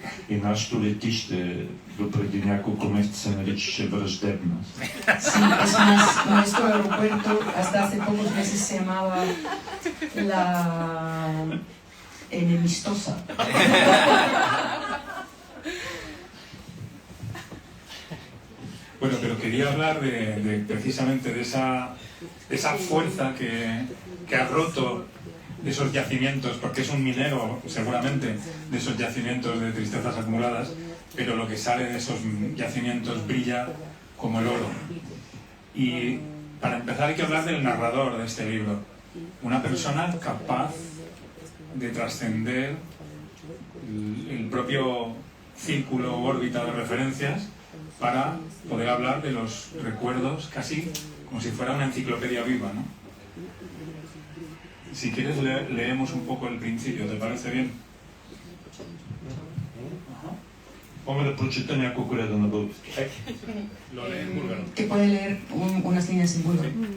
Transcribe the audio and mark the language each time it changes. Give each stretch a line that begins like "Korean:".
Bulgarian: И нашето летище допреди няколко месеца се наричаше Враждебна.
Spanish: Sí, es más, nuestro aeropuerto hasta hace pocos meses se llamaba la Enemistosa. Bueno, pero quería hablar precisamente de esa fuerza que ha roto esos yacimientos, porque es un minero seguramente de esos yacimientos de tristezas acumuladas, pero lo que sale de esos yacimientos brilla como el oro. Y para empezar hay que hablar del narrador de este libro, una persona capaz de trascender el propio círculo o órbita de referencias para poder hablar de los recuerdos casi como si fuera una enciclopedia viva, ¿no? Si quieres leemos un poco el principio, ¿te parece bien?
Bulgarian: Мога да прочета няколко реда на български.
Spanish: Lo lee en búlgaro. Que puede leer unas líneas en búlgaro.